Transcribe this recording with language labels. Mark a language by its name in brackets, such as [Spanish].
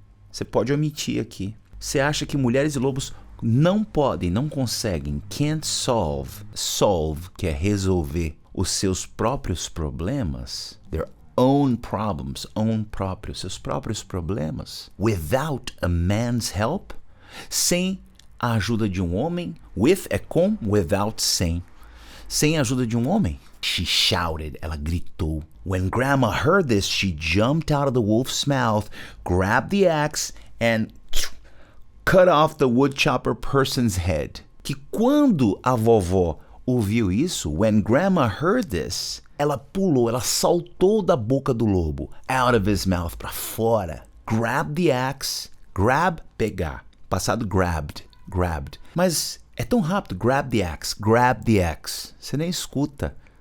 [Portuguese] Você pode omitir aqui. Você acha que mulheres e lobos não podem, não conseguem, [English] can't solve, [Portuguese] que é resolver os seus próprios problemas, [English] their own problems, [Portuguese] seus próprios problemas, [English] without a man's help, [Portuguese] sem a ajuda de um homem, with é com, without sem a ajuda de um homem. [English] She shouted, [Portuguese] ela gritou. [English] When Grandma heard this, she jumped out of the wolf's mouth, grabbed the axe and cut off the woodchopper person's head. [Portuguese] Que quando a vovó ouviu isso, [English] when Grandma heard this, [Portuguese] ela pulou, ela saltou da boca do lobo, [English] out of his mouth, [Portuguese] para fora. [English] Grab the axe, grab, [Portuguese] pegar. Passado [English] grabbed. [Portuguese] Mas é tão rápido, [English] grab the axe. [Portuguese] Você nem escuta.